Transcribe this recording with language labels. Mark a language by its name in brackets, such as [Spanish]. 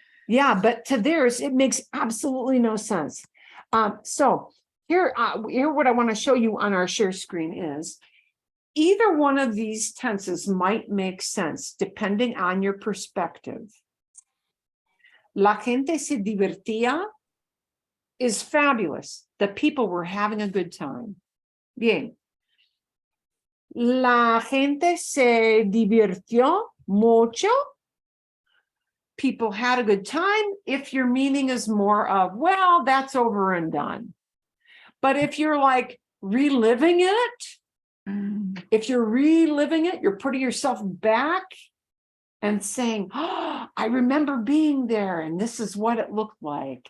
[English] Yeah, but to theirs, it makes absolutely no sense. So here what I want to show you on our share screen is either one of these tenses might make sense depending on your perspective. [Spanish] La gente se divertía [English] is fabulous. The people were having a good time. Bien. [Spanish] La gente se divirtió mucho. [English] People had a good time. If your meaning is more of, well, that's over and done. But if you're like reliving it, if you're reliving it, you're putting yourself back and saying, oh, I remember being there and this is what it looked like.